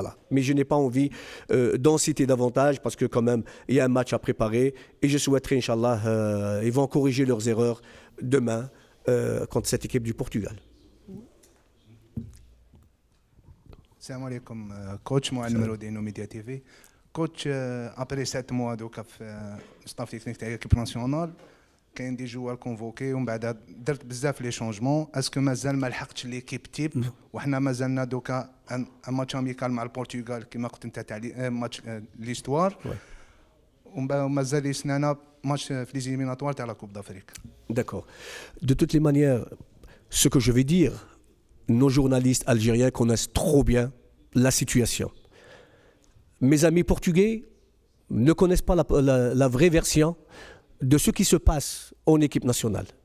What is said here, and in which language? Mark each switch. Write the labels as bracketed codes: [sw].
[fr] Mais je n'ai pas envie d'en citer davantage parce que quand même, il y a un match à préparer et je souhaiterais, Inch'Allah, ils vont corriger leurs erreurs demain contre cette équipe du Portugal. Salam alaikum, coach, moi numéro de Média TV. Coach, après 7 mois de staff technique de l'équipe nationale, [ar] كاين دي جوار كونفوكي ومن بعد درت بزاف لي شونجمون اسكو مازال ما لحقتش ليكيب تيب وحنا مازالنا دوكا ان ماتش اميكال مع البرتغال كما قلت انت تاع ماتش ليستوار ومازال يسنانا ماتش في لي زيليميناتوار تاع لا كوب دافريك. [fr] D'accord. De toutes les manières, ce que je vais dire, nos journalistes algériens connaissent trop bien la situation. Mes amis portugais ne connaissent pas la vraie version de ce qui se passe en équipe nationale.